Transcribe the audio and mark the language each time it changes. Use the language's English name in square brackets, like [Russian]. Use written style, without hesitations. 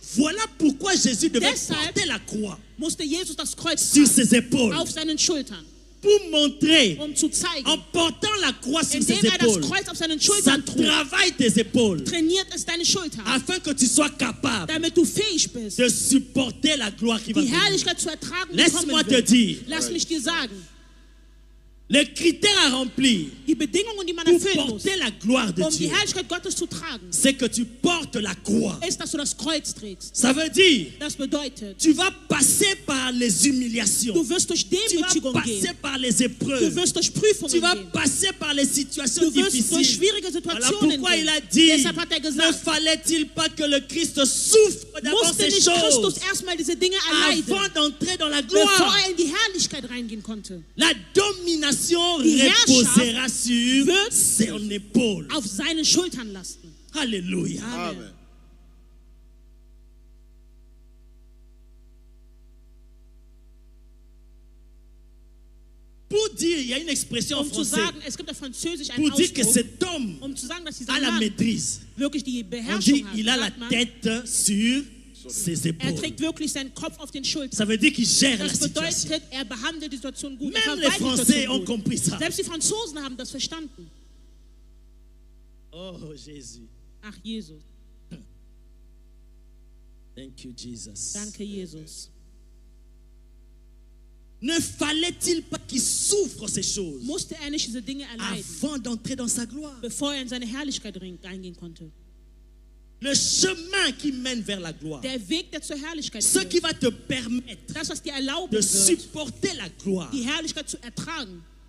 [French] Voilà pourquoi Jésus devait [German] Deshalb [French] porter la croix [German] Musste Jesus das Kreuz [French] sur [German] tragen, [French] ses épaules [German] auf seinen Schultern, [French] pour montrer, [German] zu zeigen, [French] en portant la croix sur ses [German] indem das [French] épaules, [German] Kreuz auf seinen [French] ça [German] Schultern trug, [French] travaille tes épaules [German] trainiert es deine Schultern, [French] afin que tu sois capable [German] damit du fähig bist, [French] de supporter la gloire qui va [German] die [French] venir. [German] Herrlichkeit zu ertragen, die [French] Laisse-moi [German] kommen [French] te [German] wird. [French] dire, [German] Lass mich dir sagen, [French] le critère à remplir [German] die Bedingungen, die man [French] pour [German] erfüllen muss, [French] porter la gloire de [German] um die [French] Dieu, [German] Herrlichkeit Gottes zu tragen, [French] c'est que tu portes la croix. [German] ist, dass du das Kreuz trägst. [French] Ça veut dire, [German] Das bedeutet, [French] tu vas passer par les humiliations, [German] du wirst durch [French] tu vas [German] Demütigung [French] passer [German] gehen, [French] par les [German] du [French] épreuves, [German] wirst durch Prüfungen [French] tu vas [German] gehen, [French] passer par les situations [German] du wirst durch [French] difficiles. [German] schwierige [French] Voilà [German] Situationen [French] pourquoi [German] gehen. [French] il a dit, [German] Deshalb hat er [French] ne [German] gesagt, [French] fallait-il pas que le Christ souffre d'abord [German] musste [French] ces [German] nicht [French] choses [German] Christus erstmal diese Dinge erleiden, [French] avant d'entrer dans la [German] bevor [French] gloire. [German] er in die Herrlichkeit reingehen konnte. [French] La domination [German] Die [French] reposera sur [German] wird [French] son épaule. [German] Auf seinen Schultern lasten. [French] Alléluia. [German] Amen. [French] Pour dire, il y a une expression en [German] Um zu [French] français, [German] sagen, es gibt auf Französisch einen [French] pour dire que [German] Ausdruck, [French] cet homme [German] um zu sagen, dass dieser [French] a la [German] Mann [French] maîtrise. [German] wirklich die [French] On dit, [German] Beherrschung hat. [French] il a la [German] sagt man, [French] tête sur ses [German] er [French] épaules. [German] trägt wirklich seinen Kopf auf den Schultern. [French] Ça veut dire qu'il gère la [German] Das [French] situation. [German] bedeutet, er behandelt die Situation gut. Er [French] Même les [German] verwaltet die [French] Français [German] Situation [French] ont [German] gut. [French] compris ça. [German] Selbst die Franzosen haben das verstanden. [French] Oh Jésus. [German] Ach, Jesus. [English] Thank you, Jesus. [German] Danke, Jesus. [French] Ne fallait-il pas qu'il souffre ces choses [German] Musste er nicht diese Dinge erleiden, [French] avant d'entrer dans sa gloire? [German] bevor er in seine Herrlichkeit reingehen konnte? [French] Le chemin qui mène vers la gloire, [German] Der Weg, der zur Herrlichkeit [French] ce qui [German] führt, [French] va te permettre [German] das, was dir erlauben [French] de [German] wird, [French] supporter la gloire, [German] die Herrlichkeit zu ertragen,